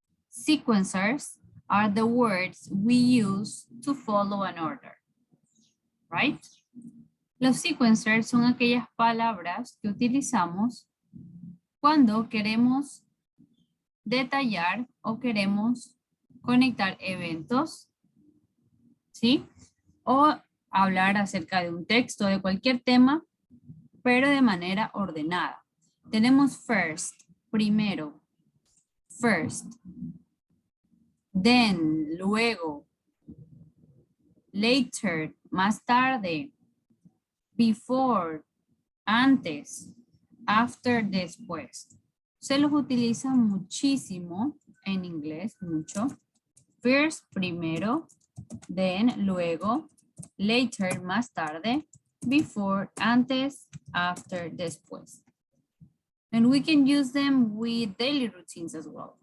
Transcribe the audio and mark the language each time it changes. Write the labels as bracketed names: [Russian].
[English] Sequencers are the words we use to follow an order, right? [Spanish] Los sequencers son aquellas palabras que utilizamos cuando queremos detallar o queremos conectar eventos, ¿sí? O hablar acerca de un texto, de cualquier tema, pero de manera ordenada. Tenemos first, primero, first, then, luego, later, más tarde, before, antes, after, después. Se los utiliza muchísimo en inglés, mucho. First, primero, then, luego, later, más tarde, before, antes, after, después. [English] And we can use them with daily routines as well.